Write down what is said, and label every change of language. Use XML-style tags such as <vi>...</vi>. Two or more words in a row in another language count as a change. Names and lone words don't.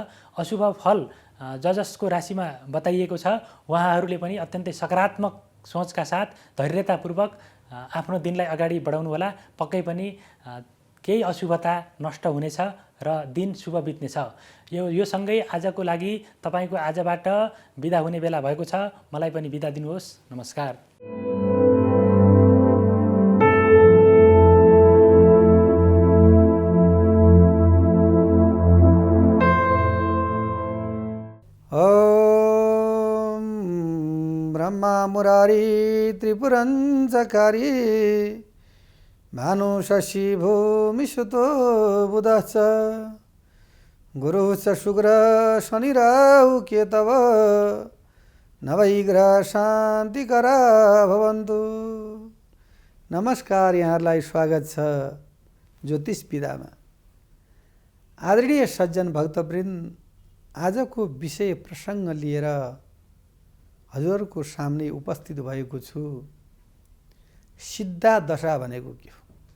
<ne>अशुभ फल जसको राशिमा बताइएको छ उहाँहरूले पनि अत्यन्तै सकारात्मक सोचका साथ धैर्यतापूर्वक आफ्नो दिनलाई अगाडि बढाउनु होला। पक्कै पनि केही अशुभता नष्ट हुनेछ र दिन शुभ बित्नेछ। यो सँगै आजको लागि तपाईँको आजबाट बिदा हुने बेला भएको छ। मलाई पनि बिदा दिनुहोस्। नमस्कार।</ne> <sa>ब्रह्मा मुरारी त्रिपुरञ्जकारी भानु शशि भूमि सुतो बुधः च गुरुः च शुक्र शनि राहु केतव नवैग्रह शान्तिकरा भवन्तु।</sa> <ne>नमस्कार, यहाँहरूलाई स्वागत छ ज्योतिष विधामा। आदरणीय सज्जन भक्तवृन्द, आजको विषय प्रसङ्ग लिएर हजुरहरूको सामने उपस्थित भएको छु। सिद्धा दशा भनेको के हो?</ne>